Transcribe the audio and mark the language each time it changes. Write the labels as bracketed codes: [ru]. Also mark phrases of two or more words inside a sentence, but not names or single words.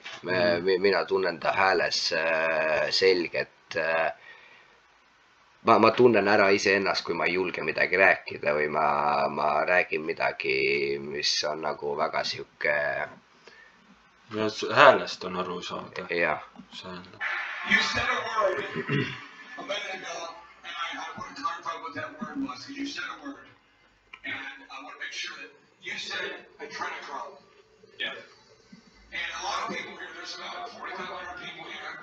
[et] Mina tunnen ta hääles selget. Ma tunnen ära iseennast, kui ma ei julge midagi rääkida või ma räägin midagi, mis on nagu väga sihuke. Ja häälest on aru saada. Jah. [en] You said a word a minute ago, and I want to clarify what that word was, because you said a word, and I want to make sure that you said adrenochrome. Yeah. And a lot of people here, there's about 4,500 people here.